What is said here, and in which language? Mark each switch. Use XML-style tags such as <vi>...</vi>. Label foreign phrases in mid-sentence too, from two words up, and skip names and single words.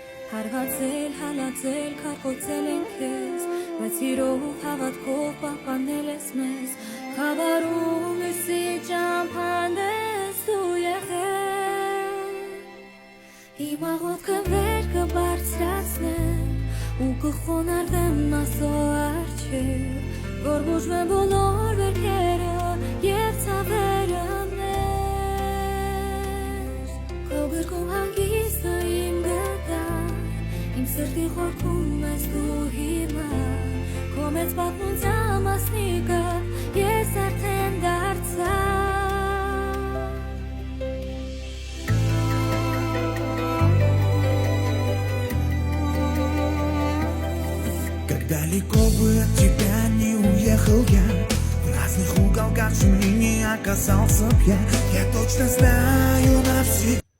<hy>Հարվածել, հալածել, քարկոծել են քեզ, բայց իրով հավատքով պահպանել ես մեզ, խավարում լույսի ճամփան ես դու եղել, իմ աղոթքը վեր կբարձրացնեմ ու կխոնարհվեմ Աստծո առջև, որ բուժվեն բոլոր վերքերը և ցավերը մեր, քո գրկում հանգիստը իմ Իմ սրտի խորքում ես դու հիմա, քո մեծ պատմության մասնիկը ես արդեն դարձա</hy> <ru>Как далеко бы от тебя не уехал я, в разных уголках земли не оказался б я точно знаю навсегда.</ru>